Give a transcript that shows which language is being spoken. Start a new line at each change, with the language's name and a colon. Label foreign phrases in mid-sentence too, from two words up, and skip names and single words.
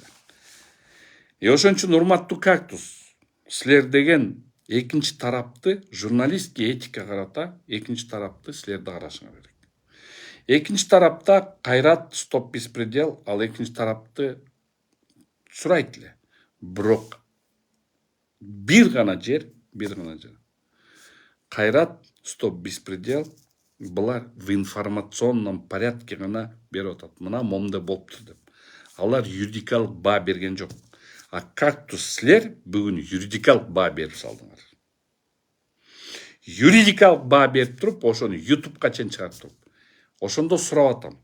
Kyrgyz: Ошон үчүн урматтуу Кактус, силер деген экинчи тарапты, журналистке этика карата экинчи тарапты силерди карашыңар керек. Экинчи тарапта Кайрат стоп беспредел, ал экинчи тарапты сурайт эле. Бирок бир гана жер. Кайрат стоп беспредел булар
Russian: в информационном порядке
Kyrgyz: гана берип атат. Мына момундай болуптур деп. Алар юридикалык баа берген жок. А Кактус силер бүгүн юридикалык баа берип салдыңар. Юридикалык баа берип туруп, ошону YouTube'га чейин чыгарып туруп. Ошондо сурап атам.